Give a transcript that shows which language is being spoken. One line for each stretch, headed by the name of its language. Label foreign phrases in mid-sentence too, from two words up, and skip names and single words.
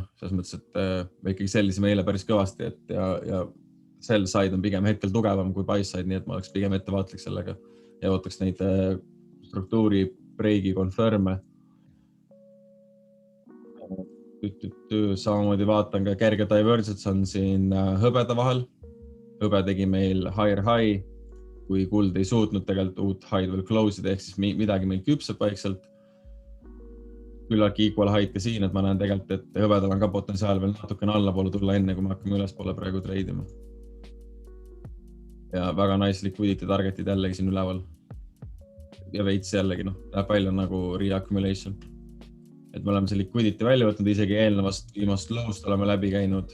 Estonian: Selles mõttes, et me ikkagi sellisime eile päris kõvasti, et ja
English: sell side
Estonian: on pigem hetkel tugevam kui
English: buy side,
Estonian: nii et ma oleks pigem ettevaatlik sellega ja ootaks neid struktuuri breigi confirme. Samamoodi vaatan ka kerge divergence on siin hõbeda vahel. Hõbe tegi meil
English: higher high,
Estonian: kui kuld ei suutnud tegelikult uut high veel close'ida, ehk siis midagi meil küpseb vaikselt. Küllaki
English: equal high
Estonian: ka siin, et ma näen tegelikult, et hõbedal on ka potentsiaal veel natukene allapoole tulla enne, kui me hakkame ülespoole praegu treidima. Ja väga
English: nice liquidity targetid
Estonian: jällegi siin üleval. Ja veits jällegi, läheb välja nagu re-accumulation. Et me oleme see liquidity välja võtnud, isegi eelnevast viimast low'st oleme läbi käinud.